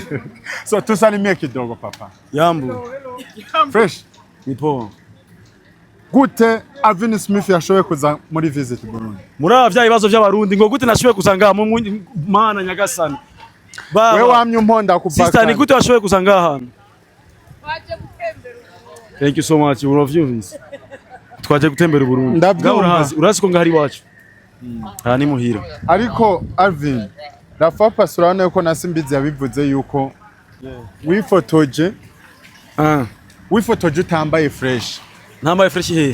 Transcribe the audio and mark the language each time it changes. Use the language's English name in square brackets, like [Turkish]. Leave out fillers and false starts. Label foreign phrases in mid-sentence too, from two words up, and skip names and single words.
[Swahili] so tusalimie kidogo papa yambu fresh nipo [Rundi] gute Alvin Smith yashoboye kuza muri visit Burundi muravya ibibazo by'abarundi ngo gute nashoboye kusanga mu mana nyagasani we wamye umponda kupaka sister ni gute washoboye kusanga aha [English] Thank you so much. You love you. [Rundi] Twaje gutembera Burundi. Urazi ko ngahari wacu. Ni muhira. Ariko Alvin, Rafa Pasurana yuko nasimbizi yabivuze yuko wifotoje. Wifotoje utambaye fresh. Ntambaye fresh he.